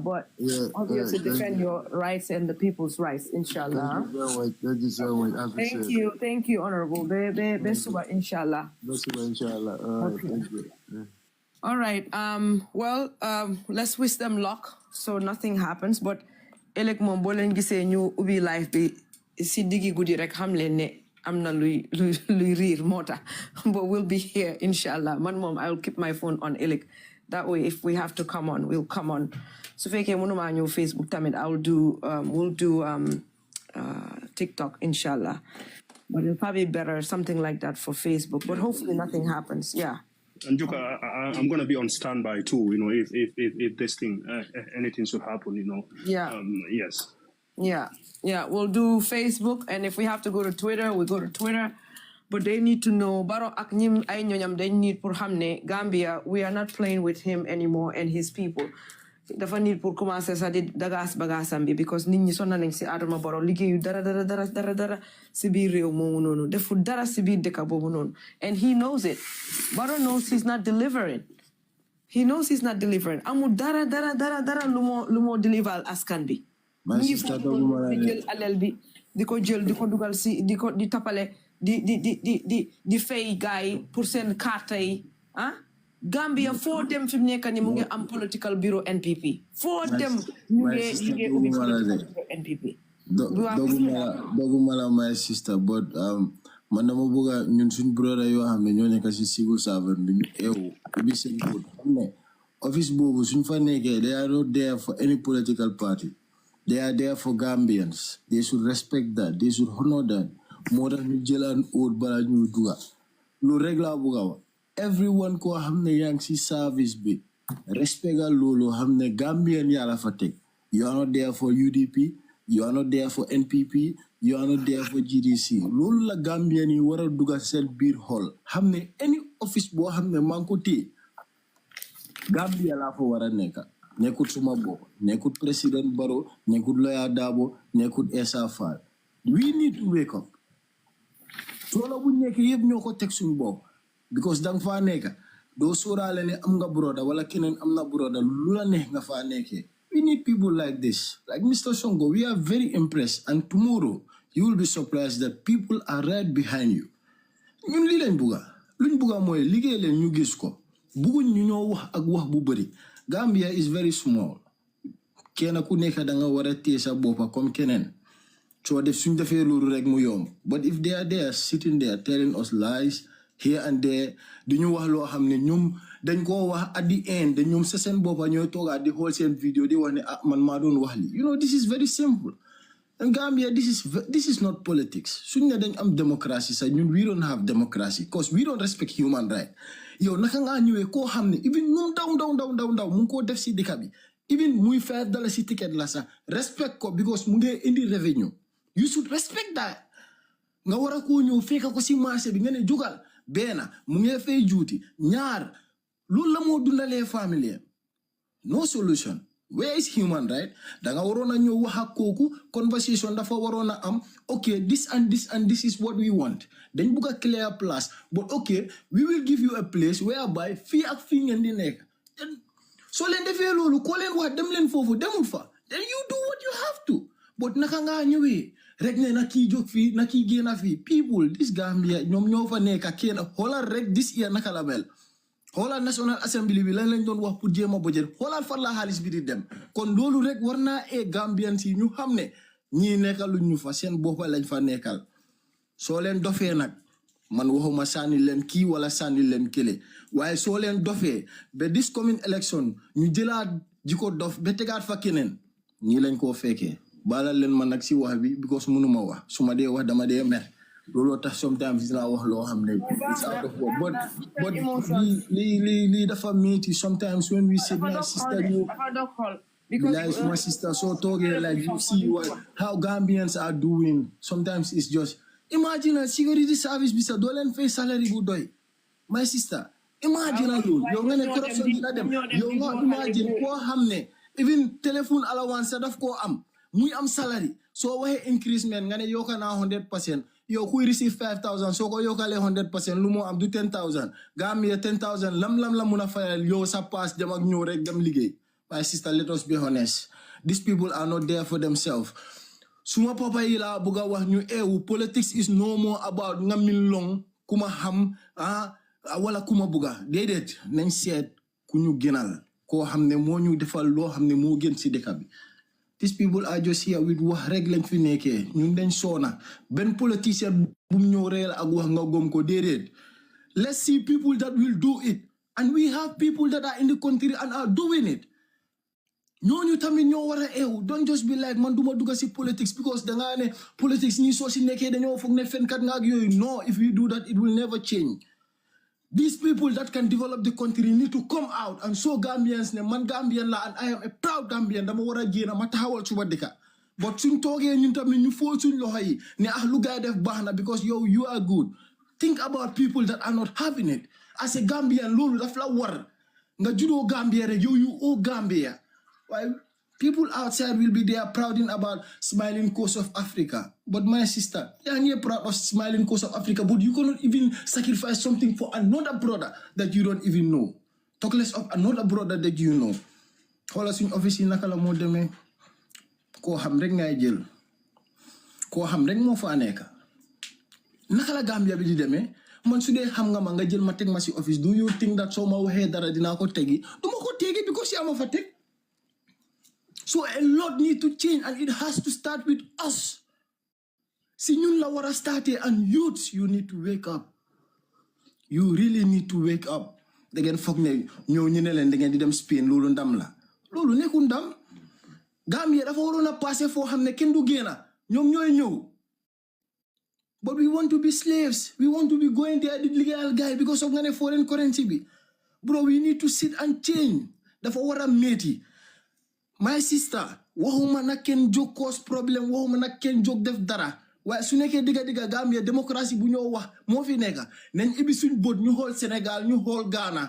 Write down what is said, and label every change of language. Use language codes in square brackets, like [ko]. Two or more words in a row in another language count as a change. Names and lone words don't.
[en] But obviously defend your rights and the people's rights, inshallah. Thank you so much. Thank you, Honorable. Inshallah. Okay. Thank you. All right. Let's wish them luck so nothing happens. [wo] But elek mom bo len gisee ñu ubi life bi si digi guddi rek xam leen ne am na luy riir mota. [en] But we'll be here, inshallah. [wo] Man mom, [en] I'll keep my phone on elek. That way, if we have to come on, we'll come on. [wo] So feke mënuma ñëw Facebook tamit, [en] we'll do TikTok, inshallah. But it'll probably be better, something like that for Facebook. But hopefully nothing happens. Yeah. And Juka, I'm going to be on standby too, if this thing, anything should happen, Yeah. Yes. Yeah, we'll do Facebook, and if we have to go to Twitter, we go to Twitter. But they need to know, [wo] Baro ak ñim ay ñoñam dañ need pour xamne Gambia, [en] we are not playing with him anymore and his people. [wo] Dafa need [fr] pour commencer [wo] sa di dagas bagasam bi, because nit ñi sonna nañ ci Adama Barrow liggéeyu dara ci biir réew moomu noonu, defu dara ci biir dëkk boobu noonu. [en] And he knows it. Barrow knows he's not delivering. [wo] Amul dara lu mo deliver askan bi. Ñi fu di jël alal bi di ko jël di ko dugal ci di tapale di fay gaay pour seen carte yi Gambia foo dem fi mu nekk ni mu ngi am [en] political bureau [wo] NPP foo dem ñu ngi ubbi [en] political bureau [wo] NPP doguma la [en] my sister, [wo] but man dama bëgg ñun suñ brother yoo xam ne ñoo nekk ci [en] civil servant [wo] bi ñu eewu ubbi seen boot xam ne office boobu suñ fa nekkee [en] they are not there for any political party, they are there for Gambians. They should respect that, they should honor that. [wo] Moo tax ñu jëlaan óot bala ñu duga lu rek laa bëgg a wax everyone ko xam ne yaa ngi ci service bi respectal loolu xam ne Gambian yaa la fa teg. [en] You are not there for UDP, you are not there for NPP, you are not there for GDC. [wo] Loolu la Gambian yi war a duga seen biir xol xam ne [en] any office [wo] boo xam ne maa ngi ko téye Gambia laa fa war a nekk. Nekkut suma bopp, nekkut President Barrow, nekkut Lawyer Darboe, nekkut Essa Faal. [en] We need to wake up. [wo] Solo bu nekk yëpp ñoo ko teg suñu bopp, because danga faa nekk doo sóoraale ne am nga broda wala keneen am na broda lu la neex nga faa nekkee. [en] We need people like this, like Mr. Sonko. We are very impressed, and tomorrow you will be surprised that people are right behind you. [wo] ñun lii lañ bugga mooy liggéey leen ñu gis ko, bugguñ ñu ñoo wax ak wax bu bëri. [en] Gambia is very small. [wo] Kenn ku nekk da nga war a téye sa boppa comme keneen. So def suñ defee loolu rek mu yomb. [en] But if they are there sitting there telling us lies here and there, [wo] di ñu wax loo xam ne ñoom dañ koo wax [en] at the end [wo] de ñoom sa seen boppa ñooy toogaat di xool seen vidéo di wax ne man maa doon wax li. [en] This is very simple. And Gambia, this is not politics. [wo] Suñ ne dañ am [en] democracy [wo] sa ñun [en] we don't have democracy because we don't respect human rights. [wo] Yow naka nga ñëwee koo xam ne even ñoom daw mu ngi koo def si dëkk bi, even muy $5 si ticket la sax respect ko because mu ngi indi revenue. [en] You should respect that. [wo] Nga wara ko ñëw fekk ko si marché bi nga ne jugal benn mu ngi fay juuti ñaar loolu la moo dundalee famille [en] no solution. Where is human right? [wo] Danga warona ñëw wax ak kooku conversation dafa warona am [en] okay this and this and this is what we want. [wo] Dañ bëgg a [en] clear place but okay we will give you a place whereby [wo] fii ak fii ngeen di nekk. So leen defee loolu ko leen wax dem leen foofu demul fa [en] then you do what you have to. [wo] But naka nga ñëwee rek ne na kii jóg fii na kii génn fii [en] people this Gambia [wo] ñoom ñoo fa nekk kenn xoolal rek [en] this year [wo] naka la mel. Xoolal National Assembly bi lan lañ doon wax pour jéem a budget xoolal fan la xaalis bi di dem kon loolu rek war naa Gambian si ñu xam ne ñii nekkaluñ ñu fa seen boppa lañ fa nekkal soo leen dofee nag man waxuma sànni leen kii wala sànni leen kële waaye soo leen dofee ba [en] this coming election [wo] ñu jëlaat jiko dof ba tegaat fa keneen ñii lañ koo fekkee baalal leen man nag si wax bi because mënuma wax su ma dee wax dama dee mer loolu tax sometimes dinaa wax loo xam ne [en] it's out of word but [wo] lii dafa metti [en] sometimes when we say my sister you like my sister so toogee like you see how Gambians are doing sometimes it's [wo] just imagine a [en] security service [wo] bi sa doo leen fay salary bu doy [en] my sister [wo] imagine loolu yow nga ne corruption dina dem yow nga imagine koo xam ne even [en] telephone allowance [wo] daf koo am muy am salary soo waxee increasement nga ne yokka naa 100% yow kuy receive 5,000 soo ko yokkalee 100% lu moo am du 10,000 Gambia 10,000 lam la mun a fayal yow sa pass dem ak ñëw rek dem liggéey. [en] My sister, let us be honest. These people are not there for themselves. [wo] Suma papa yi la buga wax ñu [en] politics is no more about [wo] nga min long kuma xam wala kuma buga déedéet nañ seet ku ñu gënal koo xam ne moo ñu defal loo xam ne moo gën si dëkk bi. [en] These people are just here with [wo] wax rek lañ fi nekkee ñun dañ soona benn politicien bu ñëw reel ak wax nga gom ko déedéet. [en] Let's see people that will do it and we have people that are in the country and are doing it. [wo] ñooñu tamit ñoo war a [en] don't just be like [wo] man duma dugga si politics because danga ne politics ñi soo si nekkee dañoo foog ne fenkat nga ak yooyu no [en] if we do that it will never change. These people that can develop the country need to come out and show Gambians [wo] ne man Gambian la [en] and I am a proud Gambian [wo] dama war a génn ma taxawal suba dëkka but suñ toogee ñun tamit ñu fool suñ loxo yi ne lu gaay def baax na because yow [en] you are good. Think about people that are not having it as a Gambian [wo] loolu daf la war nga juddoo Gambia rek yow [en] you owe Gambia. Why people outside will be there prouding about smiling coast of Africa. But my sister, you're proud of smiling coast of Africa, but you cannot even sacrifice something for another brother that you don't even know. Talk less of another brother that you know. [wo] Xoolal suñ office yi naka la moo demee koo xam rek ngay jël koo xam rek moo fa nekk naka la Gambia bi di demee man su dee xam nga ma nga jël ma teg ma si office [en] do you think that [wo] soo ma waxee dara dinaa ko tegi du ma ko tegi because yaa ma fa teg. [en] So a lot need to change and it has to start with us. [wo] Si ñun la war a starté [en] and youths you need to wake up. You really need to wake up. [wo] Da ngeen foog ne ñëw ñu ne leen da ngeen di dem Spain loolu ndam la. Loolu nekkul ndam. Gambia dafa waroon a passé foo xam ne kenn du génn ñoom ñooy ñëw. [en] But we want to be slaves. We want to be going there the legal guy because of [wo] nga ne [en] foreign currency bi. Bro, we need to sit and change. [wo] Dafa war a métti. [en] My sister, [wo] waxuma na ken jóg [fr] cause problème [wo] waxuma na ken jóg def dara waaye su nekkee digga Gambia démocratie bu ñoo wax moo fi nekk nañ ibi suñ bët ñu xool Sénégal ñu xool Ghana.